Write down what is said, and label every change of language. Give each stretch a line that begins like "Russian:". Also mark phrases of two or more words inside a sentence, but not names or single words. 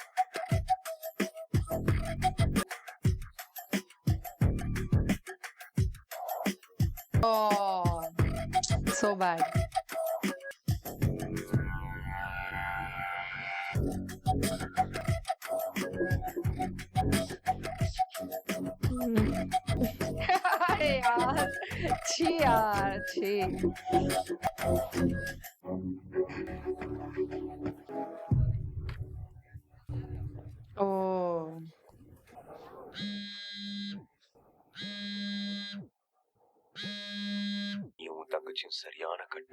English: Oh, so bad.
Hindi: यार, छी यार, छी.
English: Oh.
Tamil: நீ உன் தங்கச்சியும் சரியான கட்ட.